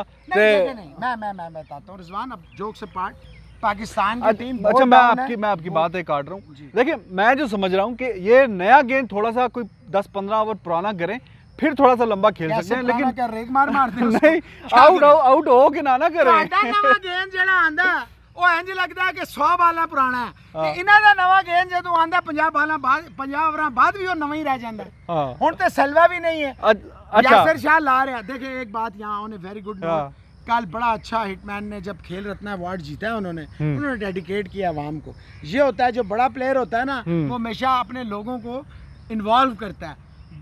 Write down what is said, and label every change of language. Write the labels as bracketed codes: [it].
[hi] नहीं, नहीं, नहीं, मैं बताता हूँ रिजवान, अब जोक से पार्ट, पाकिस्तान की टीम अच्छा, मैं आपकी बात एक काट रहा हूँ। जी। देखिए, मैं जो समझ रहा हूँ कि ये नया गेंद थोड़ा सा कोई 10-15 ओवर पुराना करें, फिर थोड़ा सा लंबा खेल सकते हैं, लेकिन क्या रेग मार मारते हैं उसको? नहीं, क्या आउट हो के ना करें। [pa] ਤੁਹਾਡਾ ਨਵਾਂ ਗੇਂਦ ਜਿਹੜਾ ਆਂਦਾ ਉਹ ਇੰਜ ਲੱਗਦਾ ਹੈ ਕਿ 100 ਬਾਲਾਂ ਪੁਰਾਣਾ ਹੈ ਹਾਂ। ਤੇ ਇਹਨਾਂ ਦਾ ਨਵਾਂ ਗੇਂਦ ਜਦੋਂ ਆਂਦਾ 50 ਬਾਲਾਂ ਬਾਅਦ 50 ਓਵਰਾਂ ਬਾਅਦ ਵੀ ਉਹ ਨਵਾਂ ਹੀ ਰਹਿ ਜਾਂਦਾ ਹੈ। [hi] हाँ, [pa] ਹੁਣ ਤੇ ਸਲਵਾ [hi] भी नहीं है। अच्छा, यासिर शाह ला रहे हैं। देखिए एक बात यहाँ उन्हें वेरी गुड हाँ। कल बड़ा अच्छा हिटमैन ने जब खेल रत्न अवार्ड जीता है हम्म। उन्होंने डेडिकेट किया अवाम को। ये होता है जो बड़ा प्लेयर होता है ना हम्म। वो हमेशा अपने लोगों को इन्वॉल्व करता है।